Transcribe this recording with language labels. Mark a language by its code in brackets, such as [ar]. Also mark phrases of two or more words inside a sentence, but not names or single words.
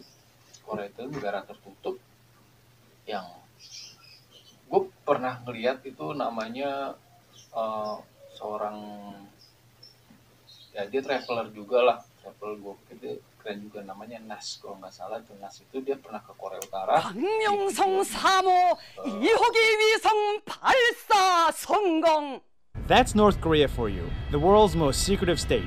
[id] Korea itu negara tertutup yang gue pernah ngeliat itu namanya eh, seorang, ya dia traveler juga lah, travel gue pikir dia keren juga, namanya Nas kalau nggak salah. Tuh Nas itu dia pernah ke Korea Utara di 박명성 videonya. [ko] 3호 2호기 위성 발사 성공. [en] That's North Korea for you, the world's most secretive state.